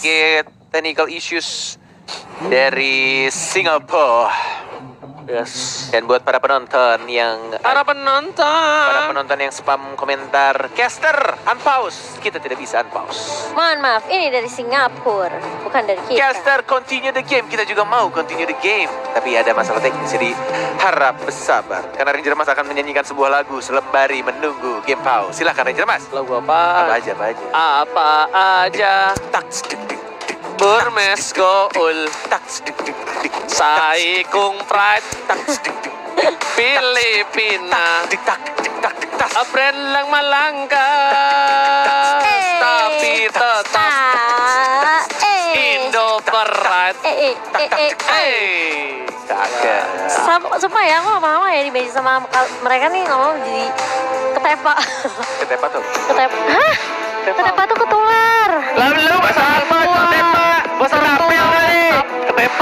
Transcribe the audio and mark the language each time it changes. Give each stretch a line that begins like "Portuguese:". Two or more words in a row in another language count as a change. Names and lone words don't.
Indonesian: sedikit
English: technical issues
Indonesian: dari Singapore. Yes. Dan buat para penonton yang Para penonton yang spam komentar,
English: caster unpause,
Indonesian: kita tidak bisa unpause. Mohon maaf, ini dari Singapura, bukan dari kita.
English: Caster continue the game,
Indonesian: kita juga mau
English: continue the game.
Indonesian: Tapi ada masalah teknis, jadi harap bersabar. Karena Ranger Mas akan menyanyikan sebuah lagu sembari menunggu
English: game pause.
Indonesian: Silakan Ranger Mas. Lagu apa? Apa aja, apa aja. Apa aja. Tak, dek, dek, dek. Burmese Gold. Tak, dek, dek, dek. Saikung Pride. Tak, dek, dek. Filipina. Dek, tak, dek, tak, dek, tas. Brand lang malangkas. Tapi tetap Indo Pride. Kagak. Sumpah ya, aku lama-lama ya dibeji sama mereka nih, ngomong jadi ketepa. Ketepa tuh. Ketepa. Hah? Ketepa tuh ketular. Lalu bahasa apa? Ketepa. Bahasa rapel kali. Ketepa